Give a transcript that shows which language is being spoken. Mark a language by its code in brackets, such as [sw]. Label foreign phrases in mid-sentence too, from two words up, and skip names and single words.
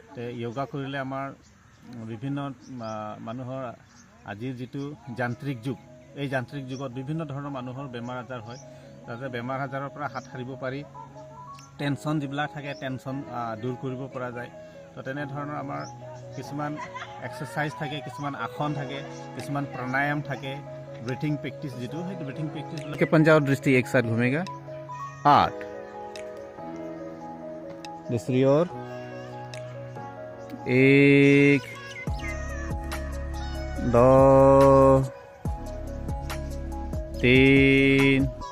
[as] যোগা কৰিলে আমাৰ বিভিন্ন মানুহৰ আজিৰ যিটো যান্ত্ৰিক যুগ এই যান্ত্ৰিক যুগত বিভিন্ন ধৰণৰ মানুহৰ বেমাৰ আজাৰ হয় যাতে বেমাৰ আজাৰৰ পৰা হাত সাৰিব পাৰি টেনশ্যন যিবিলাক থাকে টেনশ্যন দূৰ কৰিব পৰা যায় তো তেনেধৰণৰ আমাৰ কিছুমান এক্সাৰচাইজ থাকে কিছুমান আসন থাকে কিছুমান প্ৰাণায়াম থাকে [hi] ब्रीथिंग प्रैक्टिस जी है ब्रीथिंग प्रैक्टिस के पंजा और दृष्टि एक साथ घूमेगा 8 दूसरी ओर 1 2 3